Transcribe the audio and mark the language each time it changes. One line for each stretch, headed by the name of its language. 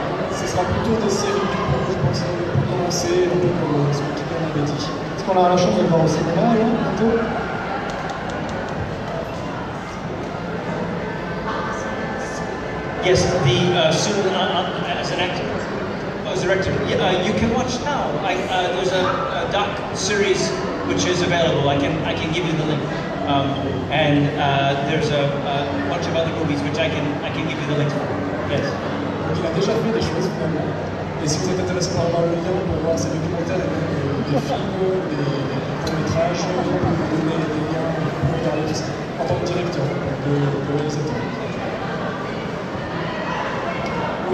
French: Ce sera plutôt des séries du coup, je pense, pour commencer, un peu comme ce que Kika m'avait dit. Est-ce qu'on aura la chance de le voir au cinéma, là, bientôt?
English: Yes, soon as an actor, as a director. You can watch now. There's a doc series which is available. I can give you the link, and there's a bunch of other movies which I can give you the link for. Yes.
French: Donc il a déjà fait des choses finalement. Et si vous êtes intéressé par avoir le lien pour voir ses documentaires, des films, des courts-métrages, on peut vous donner des liens pour regarder tout ça en tant que directeur, de réalisateur.